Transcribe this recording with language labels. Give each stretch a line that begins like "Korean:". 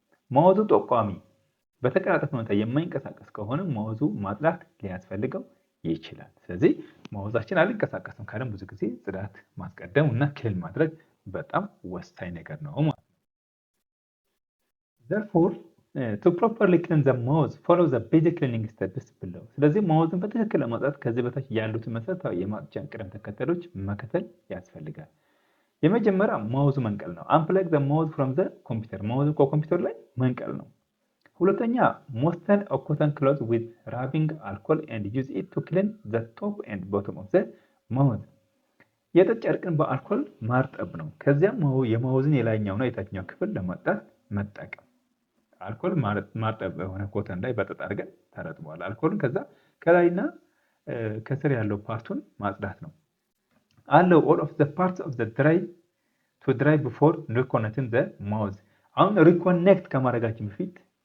Amharic: ማውዙ ጠቋሚ በተቀላጠፈ ሁኔታ የማይንቀሳቀስ ከሆነ ማውዙ ማጽዳት ሊያስፈልገው ይችላል። ስለዚህ ማውዛችን አልንቀሳቀስም ካለን ብዙ ጊዜ ጽዳት ማስቀደም እና ክሊን ማድረግ በጣም ወሳኝ ነገር ነው ማለት ነው።
English: Therefore, to properly clean the mouse, follow the basic cleaning steps below.
Amharic: ስለዚህ ማውዝን በትክክል ለማጽዳት ከዚህ በታች ያሉትን መሰረታዊ የማጽጃ ቅደም ተከተሎች መከተል ያስፈልጋል። የመጀመሪያ ማውዝ መንቀል ነው።
English: Unplug the mouse from the computer.
Amharic: ማውዝ ከኮምፒውተር ላይ መንቀል ነው። ሁለተኛ
English: moisten a cotton cloth with rubbing alcohol and use it to clean the top and bottom of the mouse.
Amharic: የጥጥ ጨርቅን በአልኮል ማርጠብ ነው። ከዚያም የማውዝን የላይኛውና የታችኛው ክፍል ለማጽዳት መጠቀም። አልኮል ማርጠብ የሆነ ኮተን ላይ በጥጥ አድርገን ተረጥቧል። አልኮልን ከዛ ከላይና ከስር ያለው ፓርቱን ማጽዳት ነው።
English: allow all of the parts of the drive to dry before reconnecting the mouse
Amharic: አሁን ሪኮኔክት ከማድረጋችን በፊት